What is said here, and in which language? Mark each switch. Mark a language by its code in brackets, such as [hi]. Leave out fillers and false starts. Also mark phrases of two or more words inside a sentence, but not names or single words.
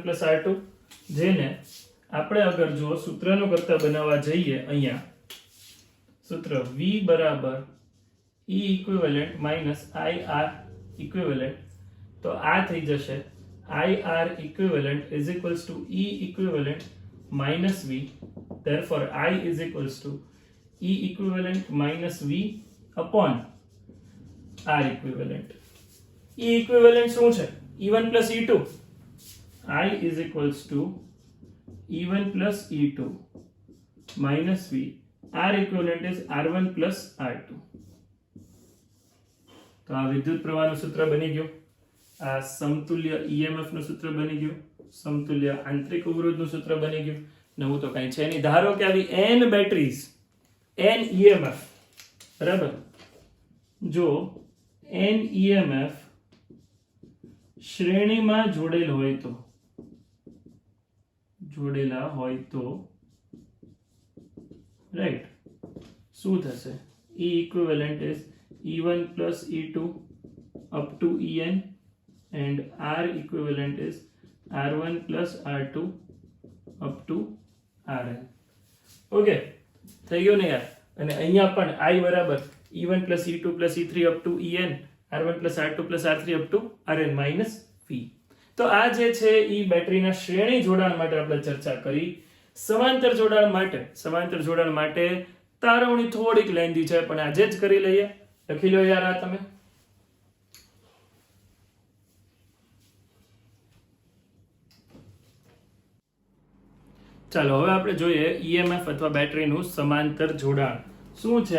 [gu] R2, જેને આપણે અગર જો સૂત્રનો કરતા બનાવવા જઈએ, અહીંયા સૂત્ર V બરાબર [en] E equivalent I R equivalent, [gu] તો આ થઈ જશે [en] I R equivalent is equals to E equivalent minus V. Therefore I is equals to E equivalent minus V upon R equivalent. E equivalent [gu] શું છે? [en] E1 plus E2. I is equals to E1 plus E2 minus V. R equivalent is R1 plus R2. [gu] તો આ વિદ્યુત પ્રવાહનું સૂત્ર બની ગયું. આ સમતુલ્ય EMF નું સૂત્ર બની ગયું. સમતુલ્ય આંતરિક અવરોધનું સૂત્ર બની ગયું. નવું તો કંઈ છે નહીં. ધારો કે આવી n બેટરીઝ, n EMF, બરાબર? જો n EMF શ્રેણીમાં જોડેલા હોય તો રાઈટ, શું થશે? [en] E equivalent is E1 plus E2 up to En and R equivalent is R1 plus R2 up to Rn. [gu] ઓકે, થઈ ગયું ને યાર? અને અહીંયા પણ I બરાબર [en] E1 plus E2 plus E3 up to En, R1 plus R2 plus R3 up to Rn minus V. [gu] તો આ જે છે એ બેટરીના શ્રેણી જોડાણ માટે આપણે ચર્ચા કરી. સમાંતર જોડાણ માટે તારવણી થોડીક લેન્ધી છે, પણ આજે જ કરી લઈએ. લખી લો યાર આ તમે. ચાલો હવે આપણે જોઈએ EMF અથવા બેટરીનું સમાંતર જોડાણ શું છે.